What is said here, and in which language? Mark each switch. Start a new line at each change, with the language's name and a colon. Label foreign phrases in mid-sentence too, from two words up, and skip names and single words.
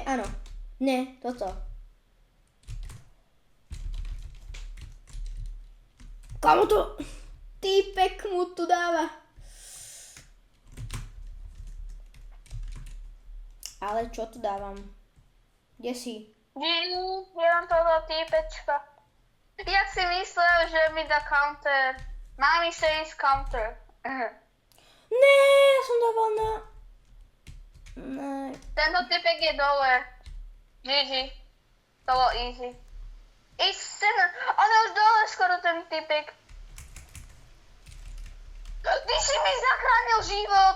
Slovak: Áno. Ne, toto. Komu to? Týpek mu tu dáva. Ale čo tu dávam? Kde si? Ja mám toho týpečka. Jak si myslel, že mi dá counter?
English: Mami says counter.
Slovak: Ne, ja som dával na... Ne. Tento typek je dole. GG. To bolo easy. On je už dole skoro ten typek. Ty si mi zachránil život.